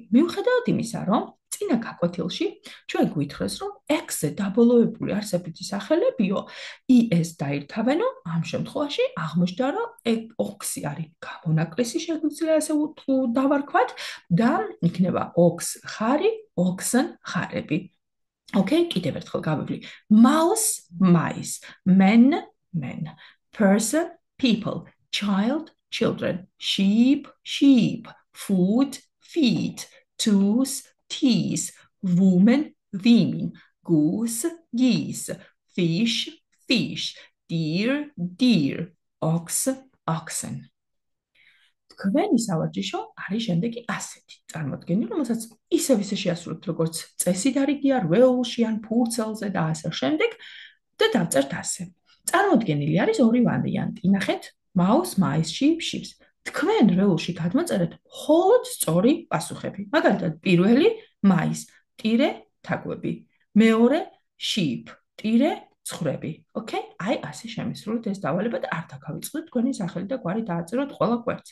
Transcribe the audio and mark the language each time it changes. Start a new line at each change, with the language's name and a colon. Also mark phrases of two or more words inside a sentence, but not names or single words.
Georgian: მიუხედავად იმისა, რომ წინა გაკვეთილში ჩვენ გვითხრეს, რომ x-ზე დაბოლოებული არსებითი სახელებიო, es დაირთავენო, ამ შემთხვევაში აღმოჩნდა, რომ ox-ი არის გამონაკლისი, შეგვიძლია ასე დავარქვათ და იქნება ox, ხარი, oxen, ხარები. Okay, კიდევ ერთხელ გავივლი.
English: mouse, mice, men, men, person, people, child, children, sheep, sheep, food, feet, tooth, teeth, woman, women, goose, geese, fish, fish, deer, deer, ox, oxen.
Georgian: თქვენი სავარჯიშო არის შემდეგი ასეთი წარმოდგენილი, რომელსაც ისევ ისე შეასრულებთ, როგორც წესი დარიგია, რვეულში ან ფურცელზე და ასე შემდეგ და დავწერთ ასე. წარმოდგენილი არის ორი ვარიანტი. ნახეთ,
English: mouse, mice, sheep, sheep.
Georgian: თქვენ რვეულში გადმოწერეთ მხოლოდ სწორი პასუხები. მაგალითად, პირველი mice, ტირე, თაგვები. მეორე sheep, ტირე, ცხრები. Okay? აი ასე შემისრულეთ ეს დავალება და არ დაგავიწყდეთ თქვენი სახელი და გვარი დააწეროთ ყველა კვერცხი.